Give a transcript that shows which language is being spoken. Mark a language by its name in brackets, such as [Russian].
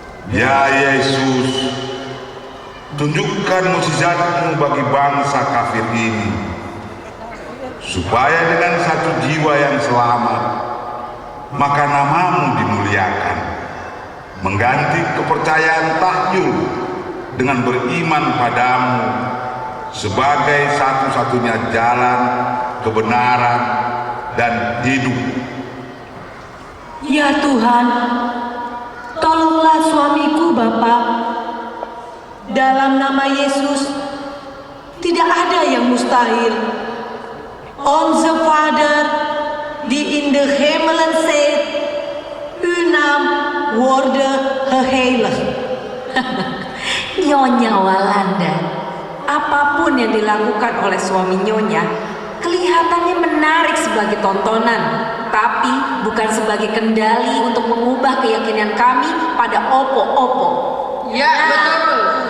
[Indonesian] Ya Yesus, tunjukkan mukjizat-Mu bagi bangsa kafir ini, supaya dengan satu jiwa yang selamat, maka nama-Mu dimuliakan, mengganti kepercayaan tahyul dengan beriman padamu sebagai satu-satunya jalan kebenaran dan hidup. Ya Tuhan, tolonglah suamiku Bapa. Dalam nama Yesus, tidak ada yang mustahil. [Dutch] Onze Vader, die in de hemelen zit, uw naam worden geheiligd. [Indonesian] Nyonya Walanda, apapun yang dilakukan oleh suami Nyonya kelihatannya menarik sebagai tontonan, tapi bukan sebagai kendali untuk mengubah keyakinan kami pada opo-opo. Ya, betul.